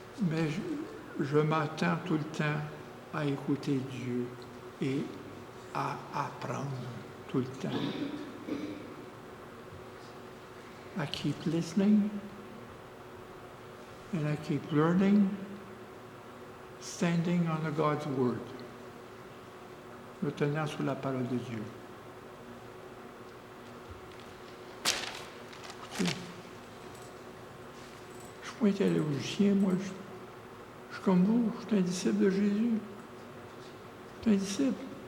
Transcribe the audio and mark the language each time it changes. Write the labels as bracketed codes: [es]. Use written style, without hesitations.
[fr] Mais je m'attends tout le temps à écouter Dieu et à apprendre tout le temps. [en] I keep listening and I keep learning Standing on God's Word. [fr] Me tenant sur la parole de Dieu. Écoutez, je ne suis pas un théologien, moi. Je suis comme vous, je suis un disciple de Jésus. Je suis un disciple.